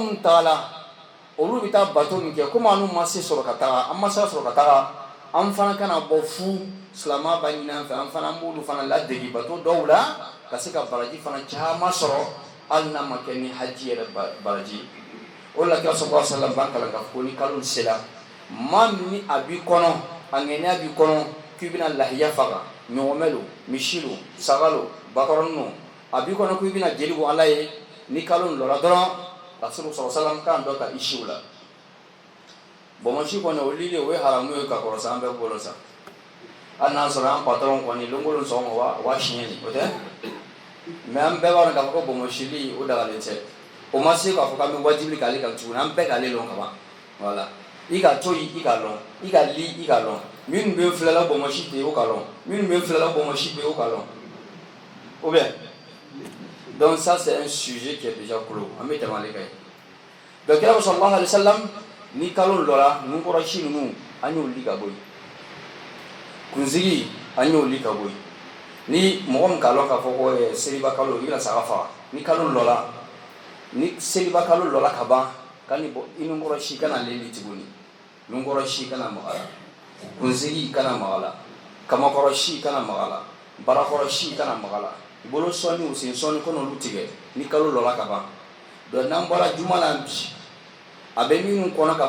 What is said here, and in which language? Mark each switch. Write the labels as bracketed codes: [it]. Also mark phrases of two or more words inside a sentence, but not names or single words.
[bm] min taala olu bɛ taa bato min kɛ komi an n'u ma se sɔrɔ ka taga an ma se sɔrɔ ka taga an fana kana bɔ fu silamɛ b'a ɲini an fɛ an fana b'olu fana ladegi bato dɔw la ka se ka baraji fana caman sɔrɔ hali n'a ma kɛ ni haji yɛrɛ baraji o la kira [ar] صلى الله عليه وسلم [bm] b'an kalan k'a fɔ ko ni kalo sera maa min ni a b'i kɔnɔ a ŋɛniya b'i kɔnɔ k'i bɛna lahiya faga ɲɔgɔmɛ lo misi lo saga lo bakɔrɔni lo a b'i kɔnɔ k'i bɛna jeli bɔ ala ye ni kalo in lɔra dɔrɔn rasulu [ar] صلى الله عليه وسلم [bm] kan dɔ ta i siw la bɔnmɔsi kɔni o lili o ye haramu ye ka kɔrɔ sa an bɛɛ bolo sa hali n'a sɔrɔ an patɔrɔn kɔni lɔnkolon sɔgɔma wa siɲɛ de o tɛ mais an bɛɛ b'a dɔn k'a fɔ ko bɔnmɔsili o dagalen tɛ o ma se k'a fɔ k'an bɛ wajibi k'ale kan tuguni an bɛɛ k'ale lɔn ka ban voilà i ka to yen i ka lɔn i ka li i ka lɔn minnu bɛ filɛla bɔnmɔsi ten o ka lɔn minnu bɛ filɛla bɔnmɔsi ten o ka lɔn [fr] ou bien donc ça c'est un sujet qui est déjà clos [bm] an bɛ tɛmɛ ale kan ye donc kira [ar] صلى الله عليه وسلم [bm] ni kalo lɔra nunkɔrɔ si ninnu an y'olu li ka bɔ yen kunsigi an y'olu ka bɔ yen ni mɔgɔ min k'a lɔn k'a fɔ ko seliba kalo i bɛna saga faga ni kalo lɔra ni seliba kalo lɔra ka ban kani bɔ i nunkɔrɔ si kana leli tuguni nunkɔrɔ si kana maga la kunsigi kana maga la kamakɔrɔ si kana maga la barakɔrɔ si kana maga la bolo sɔnni o sen sɔnni ko n'olu tigɛ ni kalo lɔra ka ban donc n'an bɔra juma la bi a bɛ minnu kɔnɔ k'a fɔ